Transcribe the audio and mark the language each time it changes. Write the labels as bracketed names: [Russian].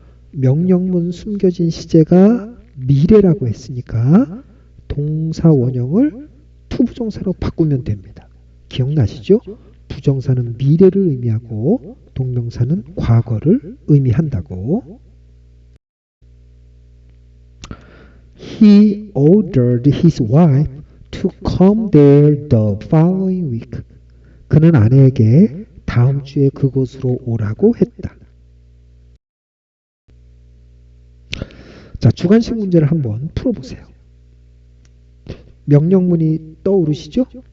[Korean] 명령문 숨겨진 시제가 미래라고 했으니까 동사 원형을 투부정사로 바꾸면 됩니다. 기억나시죠? 부정사는 미래를 의미하고 동명사는 과거를 의미한다고. [English] He ordered his wife to come there the following week. [Korean] 그는 아내에게 다음 주에 그곳으로 오라고 했다. 자, 주관식 문제를 한번 풀어보세요. 명령문이 떠오르시죠?